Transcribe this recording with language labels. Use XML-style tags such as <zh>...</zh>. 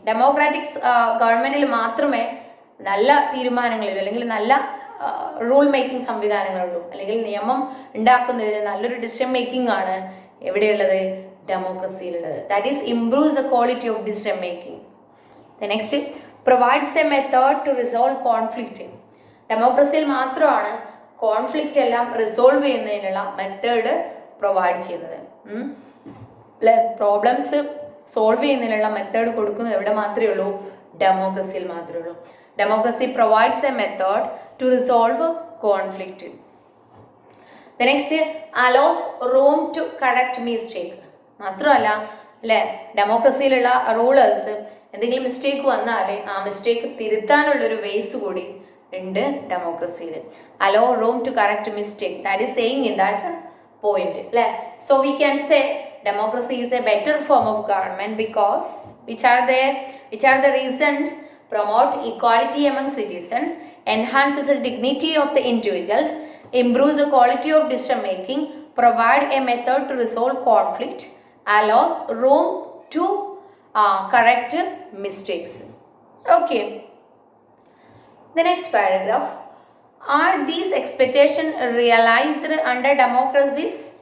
<ml>Democratic ഗവൺമെൻറ്റിൽ മാത്രമേ നല്ല തീരുമാനങ്ങളിലും അല്ലെങ്കിൽ നല്ല റൂൾ മേക്കിംഗ് സംവിധാനങ്ങളുള്ളൂ, അല്ലെങ്കിൽ നിയമം ഉണ്ടാക്കുന്നതിന് നല്ലൊരു ഡിസിഷൻ മേക്കിംഗ് ആണ് എവിടെയുള്ളത്, ഡെമോക്രസിയിലുള്ളത്.</ml> <en>That is improve the quality of decision making. The next, provides a method to resolve conflict.</en> <ml>ഡെമോക്രസിയിൽ മാത്രമാണ് കോൺഫ്ലിക്റ്റ് എല്ലാം റിസോൾവ് ചെയ്യുന്നതിനുള്ള മെത്തേഡ് പ്രൊവൈഡ് ചെയ്യുന്നത്. അല്ലെ, പ്രോബ്ലംസ് സോൾവ് ചെയ്യുന്നതിനുള്ള മെത്തേഡ് കൊടുക്കുന്നത് എവിടെ മാത്രമേ ഉള്ളൂ, ഡെമോക്രസിയിൽ മാത്രമേ ഉള്ളൂ.</ml> <en>Democracy provides a method to resolve conflict. The next, allows room to correct mistake.</en> <ml>മാത്രമല്ല അല്ലെ, ഡെമോക്രസിയിലുള്ള റൂളേഴ്സ് എന്തെങ്കിലും മിസ്റ്റേക്ക് വന്നാൽ ആ മിസ്റ്റേക്ക് തിരുത്താനുള്ളൊരു വേസ് കൂടി ഉണ്ട് ഡെമോക്രസിയിൽ.</ml> <en>Allow room to correct mistake, that is saying in that point അല്ലേ. So we can say democracy is a better form of government because which are the reasons? Promote equality among citizens, enhances the dignity of the individuals, improves the quality of decision making, provide a method to resolve conflict, allows room to correct mistakes. Okay, the next paragraph, are these expectations realized under democracies?</en>